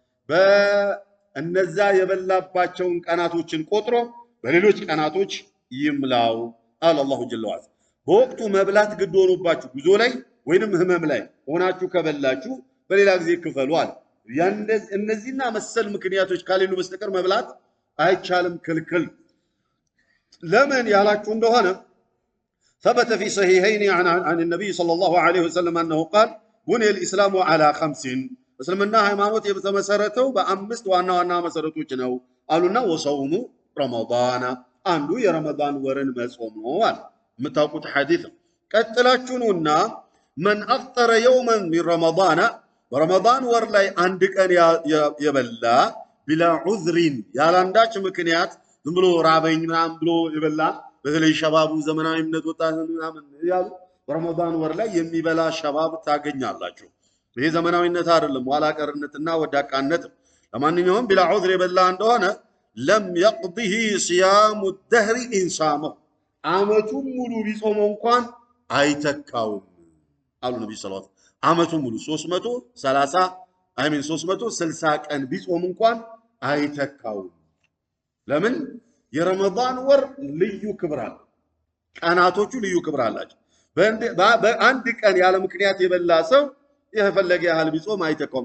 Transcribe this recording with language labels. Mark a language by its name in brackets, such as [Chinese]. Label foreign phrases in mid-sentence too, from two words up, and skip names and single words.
[Amharic] በእነዛ የበላባቸውን ቀናቶችን ቆጥሮ በሌሎች ቀናቶች ይምላው አለ [Arabic] الله جل وعلا። [Amharic] በወቅቱ መብላት ግድ ሆኖባችሁ ጉዞ ላይ ወይንም ህመም ላይ ሆናችሁ ከበላችሁ በሌላ ጊዜ ክፈሉ አለ። እነዚህና መሰል ምክንያቶች ካሌሉ በስተቀር መብላት አይቻልም፣ ክልክል። ለምን ያላችሁ እንደሆነ [Arabic] ثبت في صحيحين عن النبي صلى الله عليه وسلم أنه قال بني الإسلام على 5 [Amharic] እስልምና ሃይማኖት የተመሰረተው በአምስት ዋና ዋና መሰረቶች ነው አሉና [Arabic] وصوم رمضان [Amharic] አንዱ የረመዳን ወርን መጾም ነው አለ። የምታውቁት ሐዲስ ቀጥላችሁ ነውና [Arabic] من أفطر يوما من رمضان [Amharic] በረመዳን ወር ላይ አንድ ቀን የበላ [Arabic] بلا عذر [Amharic] ያላንዳች ምክንያት ዝም ብሎ ራበኝ ምናምን ብሎ የበላ በተለይ ሸባቡ ዘመናዊነት ወጣት ምናምን ያሉ በረመዳን ወር ላይ የሚበላ ሸባብ ታገኛላችሁ። ይሄ ዘመናዊነት አይደለም፣ ኋላ ቀርነትና ወዳቃነት። ለማንኛውም [Arabic] بلا عذر [Amharic] የበላ እንደሆነ ለም [Arabic] يقضه صيام الدهر إن صامه [Amharic] አመቱን ሙሉ ቢጾመው እንኳን አይተካውም አሉ ነብዩ [Arabic] صلى الله عليه وسلم። [Amharic] አመቱን ሙሉ 360 ቀን ቢጾም እንኳን አይተካውም። ለምን? የረመዳን ወር ልዩ ክብር አለ፣ ቀናቶቹ ልዩ ክብር አላቸው። በአንድ ቀን ያለ ምክንያት የበላ ሰው የፈለገ ያህል ቢጾም አይተካውም።